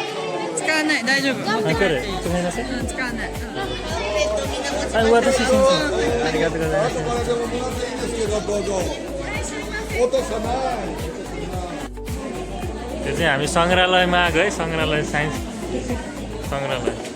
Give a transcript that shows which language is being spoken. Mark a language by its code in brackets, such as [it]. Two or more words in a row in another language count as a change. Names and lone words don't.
[ja] 使わない大丈夫あこれごめんなさい使わないあ私先生ありがとうございます [ne] यो चाहिँ हामी सङ्ग्रहालयमा आएको है सङ्ग्रहालय साइन्स सङ्ग्रहालय